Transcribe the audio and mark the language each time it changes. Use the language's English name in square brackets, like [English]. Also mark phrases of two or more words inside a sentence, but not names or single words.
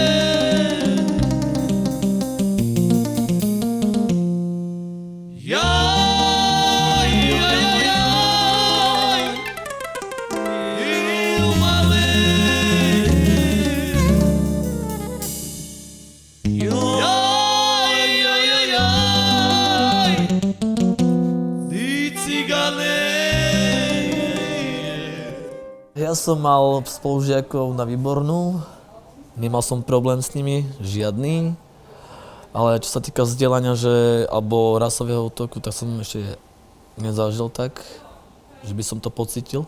[Romany] Jaj, jaj, jaj, jaj, di romale. Jaj, jaj, jaj, jaj, di cigale. [Slovak] Ja som mal spolužiakov na Výbornú, nemal som problém s nimi, žiadny. Ale čo sa týka vzdelania, alebo rasového útoku, tak som ešte nezažil tak, že by som to pocítil.